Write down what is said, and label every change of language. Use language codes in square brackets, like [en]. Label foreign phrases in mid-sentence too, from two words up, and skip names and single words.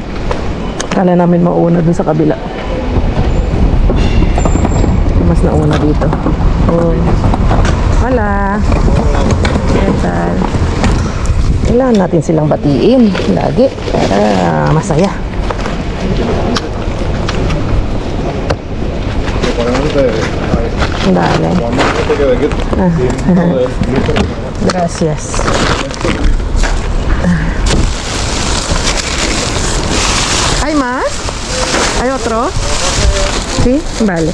[tl] Kala namin mauna dun sa kabila. Mas nauna dito. Oh. [es] Hola. Kental. [tl] Kailangan natin silang batiin lagi para masaya. [es] Dale. Gracias. ¿Hay más? ¿Hay otro? Sí, vale.